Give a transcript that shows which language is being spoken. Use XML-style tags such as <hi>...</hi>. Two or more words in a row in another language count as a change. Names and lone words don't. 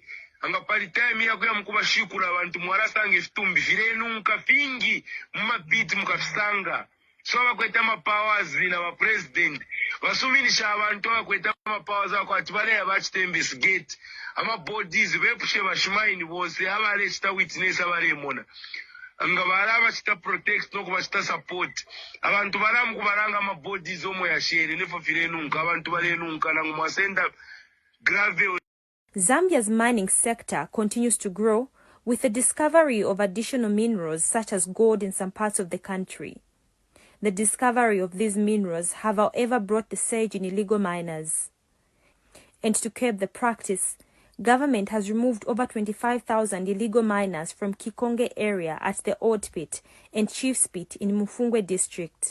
<bem>Anga pali time ya kuya mkuba shikura abantu mwarasange fitumbi firenunka fingi mumapiti mukafisanga. So bakweta ma powers na ba president. Basuminisha abantu bakweta ma powers akwati bale abachitembe gate. Ama bodies bepushe bashimaini bose abalesta witness abaremona anga baraba chita protect no kubachita support abantu baramu kubaranga ama bodies omo ya shere nefo firenunka abantu barenunka nangu mwasenda grave.</bem> <en>Zambia's mining sector continues to grow with the discovery of additional minerals such as gold in some parts of the country. The discovery of these minerals have however brought the surge in illegal miners. And to curb the practice, Government has removed over 25,000 illegal miners from Kikombwe area at the Old Pit and Chief's Pit in Mufumbwe district.</en>